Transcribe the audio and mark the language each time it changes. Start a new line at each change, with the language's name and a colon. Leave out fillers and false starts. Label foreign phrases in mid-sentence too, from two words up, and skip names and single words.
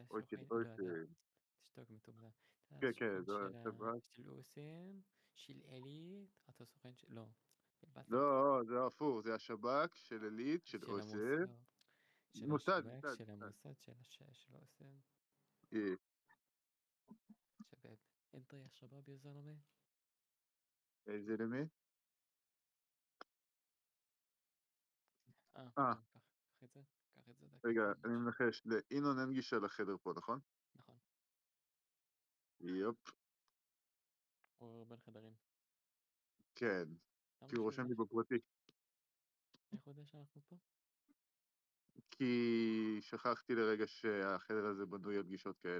Hebrew: או של הסוכן... לא, אתה... אושים. תשתוק מטומטם. אתה כן, כן, הסוכן זה השב"כ. של אוסם? של עילית? אתה הסוכן של... לא. בלבלת אותי. לא, זה הפוך, זה השב"כ של עילית, של של אוסם. המוסד. של מוסד, השב"כ, מוסד, של מוסד. המוסד, של אוסם.
Arabic: إيه. شباب انت يا شباب يا زلمة يا زلمة.
Hebrew: تمام קח את זה דקה רגע, תן לי אני מנחש, לאינון אין גישה לחדר פה, נכון? נכון. יופ. הוא בין חדרים. כן, כי הוא רושם לי בפרטי. איך הוא יודע שאנחנו פה? כי שכחתי לרגע שהחדר הזה בנוי על גישות כאלה.